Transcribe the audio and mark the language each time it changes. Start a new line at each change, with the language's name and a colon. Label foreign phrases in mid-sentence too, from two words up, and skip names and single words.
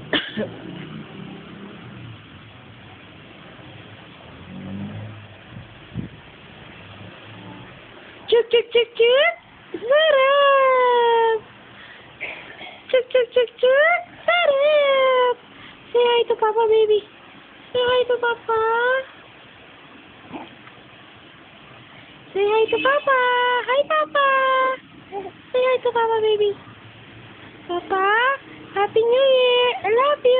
English: Chuk, chuk, chuk, chuk. Sarap! Chuk, chuk, chuk, chuk. Sarap! Say hi to Papa, baby. Say hi to Papa. Say hi to Papa. Hi, Papa. Say hi to Papa, baby. Papa, Happy New Year. I love you.